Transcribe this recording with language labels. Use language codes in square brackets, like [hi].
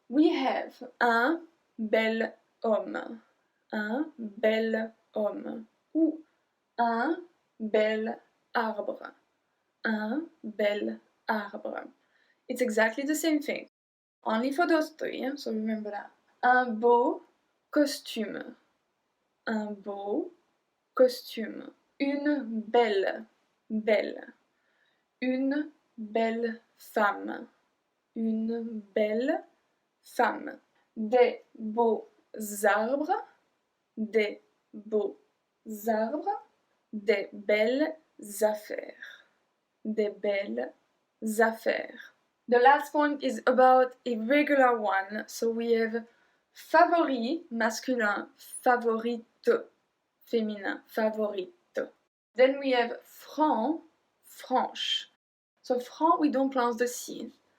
[en] We have [fr] un bel homme, un bel homme, ou un bel arbre, un bel arbre. [en] It's exactly the same thing, only for those three, so remember that. [fr] Un beau costume, un beau costume, une belle, belle, une belle femme, une belle femme, des beaux arbres, des beaux arbres, des belles affaires, des belles affaires. [en] The last one is about a regular one, so we have favori masculin, favorite féminin, favorite. Then we have franc, franche. So franc, we don't pronounce the C.